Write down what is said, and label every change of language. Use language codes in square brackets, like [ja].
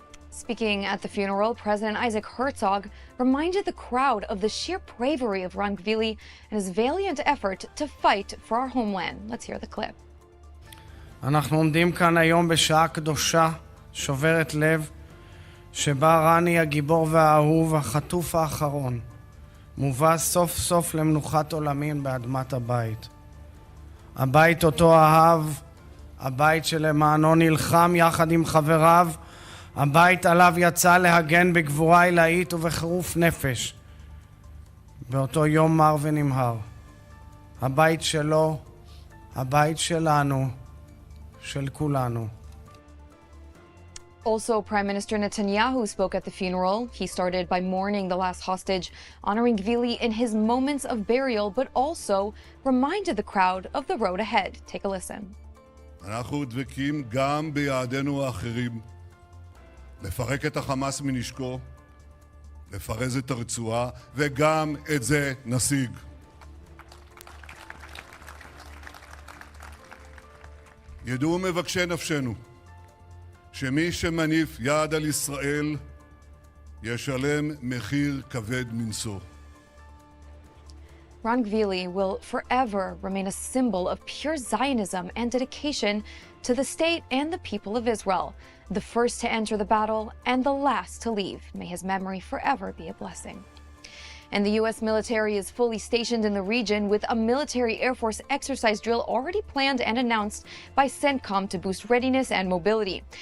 [en] Speaking at the funeral, President Isaac Herzog reminded the crowd of the sheer bravery of Ran Gvili and his valiant effort to fight for our homeland. Let's hear the clip. [he] אנחנו עומדים כאן היום בשעה קדושה, שוברת לב, שבה רני הגיבור והאהוב, החטוף האחרון, מובא סוף סוף למנוחת עולמים באדמת הבית. הבית אותו אהב, הבית שלמענו נלחם יחד עם חבריו, הבית עליו יצא להגן בגבורה עילאית ובחירוף נפש. באותו יום מר ונמהר. הבית שלו, הבית שלנו, של כולנו. [en] Also, Prime Minister Netanyahu spoke at the funeral. He started by mourning the last hostage, honoring Gvili in his moments of burial, but also reminded the crowd of the road ahead. Take a listen. [he] אנחנו דבקים גם ביעדינו האחרים, לפרק את החמאס מנשקו לפרז את הרצועה, וגם את זה נשיג. ידעו מבקשי נפשנו שמי שמניף יד על ישראל ישלם מחיר כבד מנשוא. [en] Ron Gvili will forever remain a symbol of pure Zionism and dedication to the state and the people of Israel, the first to enter the battle and the last to leave. May his memory forever be a blessing. And the U.S. military is fully stationed in the region with a military Air Force exercise drill already planned and announced by CENTCOM to boost readiness and mobility.